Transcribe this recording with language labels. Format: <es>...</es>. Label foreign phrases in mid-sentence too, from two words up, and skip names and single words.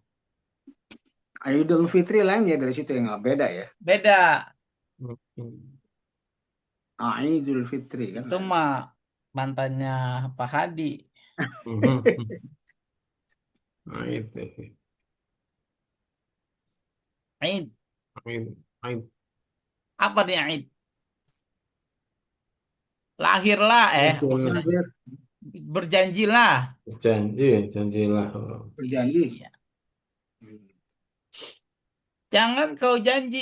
<id>Idul Fitri lain ya dari situ yang nggak beda ya. Beda. Idul Fitri kan Itu lain. mah mantannya Pak Hadi. Nah, itu Aid. Aid, Aid. Apa nih aid? Lahirlah maksudnya Lahir berjanjilah. Janji, janjilah. berjanji. Iya. Jangan kau janji.</id>